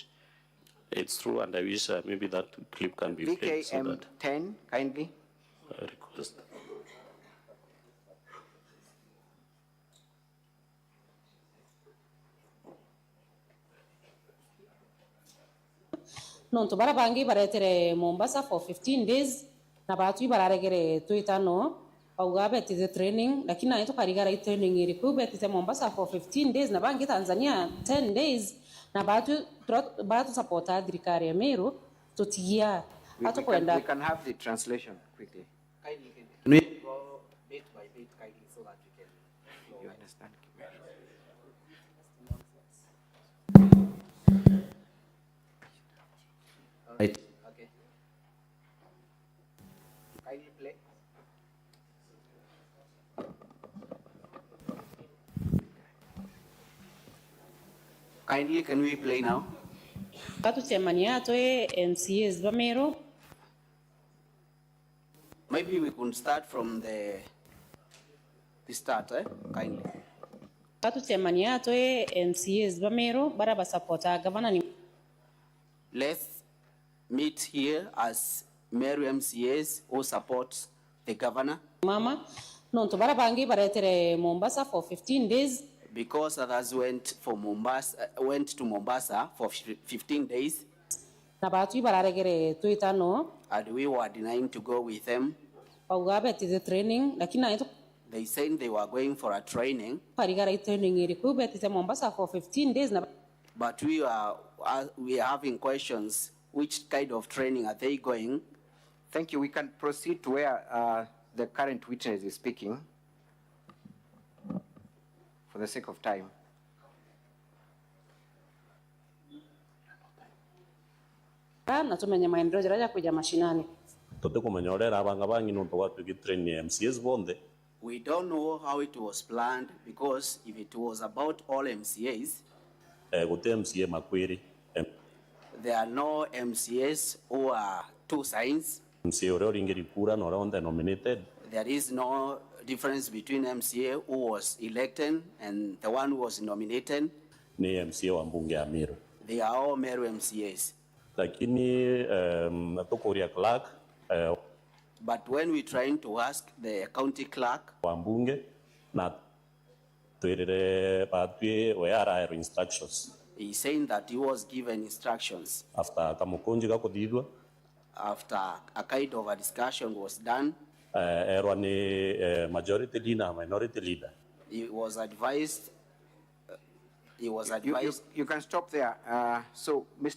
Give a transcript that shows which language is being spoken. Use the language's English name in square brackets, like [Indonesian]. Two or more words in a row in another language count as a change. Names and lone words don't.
[English] It's true, and I wish maybe that clip can be played. VKM10, kindly. Request. [Meru] Non to barabangi baretere Mombasa [English] for 15 days [Meru] na batu bararegere tuitano paugabe tize training lakini na ito karigara training irikube tize Mombasa [English] for 15 days [Meru] na bangi Tanzania 10 days na batu supporta adrikare meru totia ato kwenda. [English] We can have the translation quickly. Kindly, can we go bit by bit kindly so that we can You understand? right. Okay. Kindly play. Kindly, can we play now? [Meru] Batu temania to MCAs bamero. [English] Maybe we could start from the start, kindly. [Meru] Batu temania to MCAs bamero baraba supporta governor ni. [English] Let's meet here as Meru MCAs who support the governor. [Meru] Mama, non to barabangi baretere Mombasa [English] for 15 days. Because others went to Mombasa for 15 days. [Meru] Na batu bararegere tuitano. [English] And we were denying to go with them. [Meru] Paugabe tize training lakini na ito. [English] They said they were going for a training. [Meru] Karigara training irikube tize Mombasa [English] for 15 days [Meru] na. [English] But we are having questions. Which kind of training are they going? Thank you. We can proceed to where the current witness is speaking for the sake of time. [Meru] Na tumenye maendeleo jaraja kuja mashinani. [English] We don't know how it was planned, because if it was about all MCAs, there are no MCAs who are two signs. There is no difference between MCA who was elected and the one who was nominated? [Meru] Ni MCA wa mbunge ya Meru. [English] They are all Meru MCAs. [Meru] Lakini natukuria clerk [English] But when we're trying to ask the county clerk, [Meru] wa mbunge na tuirire patwe wera instructions. [English] he's saying that he was given instructions. [Meru] After kamukunji kakudidwa. [English] After a kind of a discussion was done, majority leader, minority leader. he was advised. You can stop there. So, Mr.